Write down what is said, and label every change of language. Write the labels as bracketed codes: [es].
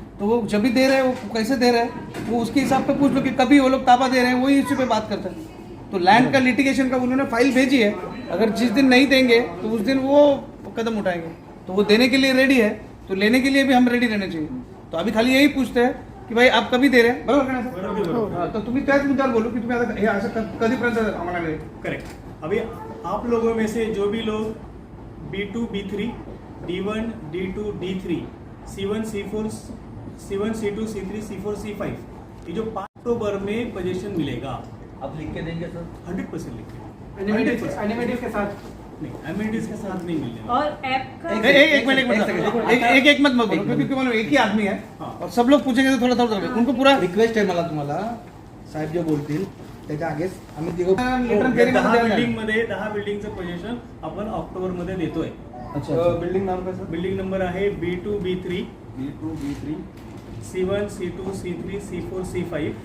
[hi] तो वो जब भी दे रहे हैं वो कैसे दे रहे हैं वो उसके हिसाब पे पूछ लो कि कभी वो लोग ताबा दे रहे हैं वही इसी पे बात करते हैं. तो लैंड का लिटिगेशन का उन्होंने फाइल भेजी है, अगर जिस दिन नहीं देंगे तो उस दिन वो कदम उठाएंगे. तो वो देने के लिए रेडी है, तो लेने के लिए भी हम रेडी रहने चाहिए. तो अभी खाली यही पूछते हैं की भाई आप कभी दे रहे हैं, बरोबर का. [mr] तो तुम्ही त्याच मुद्द्यावर बोलू की तुम्ही आता हे असं कधीपर्यंत आम्हाला मिळेल. [en] Correct. [hi] अभी आप लोगों में से जो भी लोग B2 B3 D1 D2 D3 C1 C4 C1 C2 C3 C4 C5 ये जो 5 अक्टूबर में पोजीशन मिलेगा आप लिख के देंगे सर. 100% लिख के. एनिमेटिव के साथ नहीं, एमिनिटीज के साथ नहीं मिलने वाला. और ऐप का एक मिनट एक मत बोलो क्योंकि मानो एक ही आदमी है और सब लोग पूछेंगे तो थोड़ा उनको पूरा [mr] रिक्वेस्ट आहे मला तुम्हाला, साहेब जे बोलतील त्याच्या आगेच आम्ही तिघं 10 बिल्डिंगचं पोजीशन आपण ऑक्टोबर मध्ये देतोय. बिल्डिंग नाव कसं. बिल्डिंग नंबर आहे B2 B3 B2 B3 C1 C2 C3 C4 C5